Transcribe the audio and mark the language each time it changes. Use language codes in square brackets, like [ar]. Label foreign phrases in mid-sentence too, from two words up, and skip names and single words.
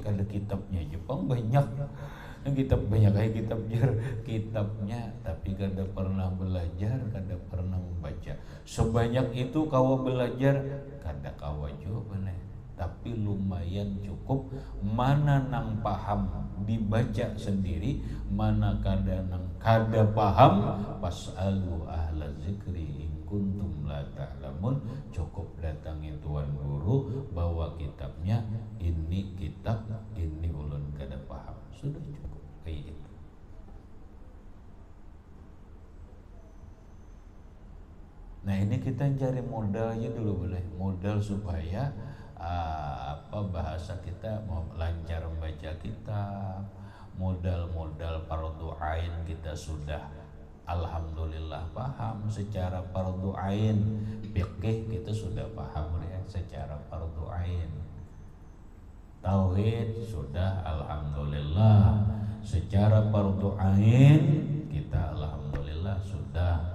[bjn] Kalau kitabnya Jepang banyak, kitab banyak kayak kitab jar kitabnya, tapi kada pernah belajar, kada pernah membaca. Sebanyak itu kawa belajar, kada kawa juga benar. Tapi lumayan cukup. Mana nang paham dibaca sendiri, mana kada nang kada paham, [ar] pas'alu ahla zikri in kuntum la ta'lamun. [bjn] Cukup datangi tuan guru, bawa kitabnya, ini kitab, ini ulun kada paham, sudah cukup kayak itu. [id] Nah ini kita cari modalnya dulu, boleh modal supaya bahasa kita mau lancar membaca kitab, modal-modal fardu ain kita sudah alhamdulillah paham secara fardu ain, fikih kita sudah paham ya secara fardu ain, tauhid sudah alhamdulillah secara fardu ain kita alhamdulillah sudah.